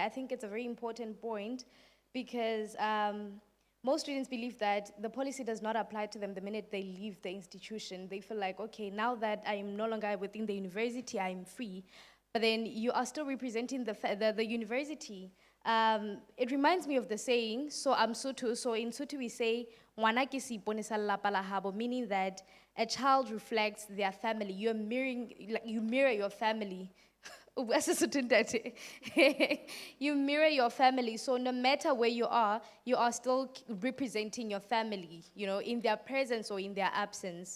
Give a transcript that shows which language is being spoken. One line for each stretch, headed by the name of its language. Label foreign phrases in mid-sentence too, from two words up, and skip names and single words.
English: I think it's a very important point because most students believe that the policy does not apply to them the minute they leave the institution. They feel like, okay, now that I am no longer within the university, I'm free. But then you are still representing the university. It reminds me of the saying, so I'm Sotho, so in Sotho we say,
Southern Sotho: "Ngwana ke seipone sa lelapa la habo,"
English: meaning that a child reflects their family. You're mirroring, like you mirror your family. You mirror your family, so no matter where you are still representing your family, you know, in their presence or in their absence.